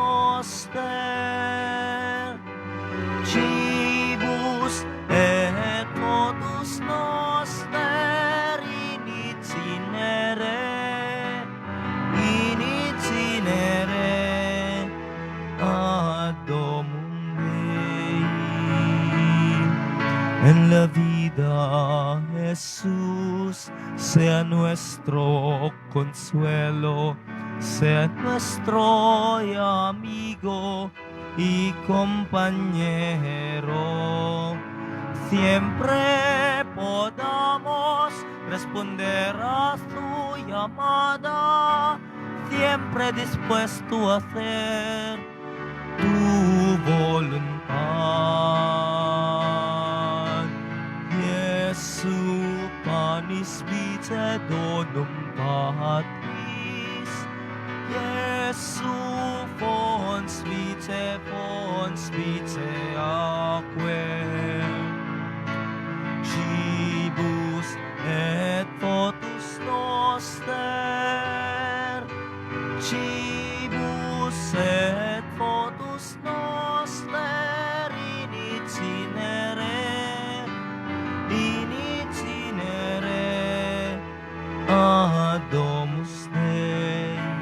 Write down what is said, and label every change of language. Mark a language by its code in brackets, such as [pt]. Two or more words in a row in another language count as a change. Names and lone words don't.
[la] noster, cibus et votus noster, in itinere ad Domum Dei. [es] En la vida Jesús sea nuestro consuelo, sea nuestro amigo y compañero. Siempre podamos responder a su llamada, siempre dispuesto a hacer tu voluntad. [la] Jesu panis vitae donum Patris, Jesu fons vitae acque, cibus et votus noster, cibus et votus noster, in itinere ad Domus Dei.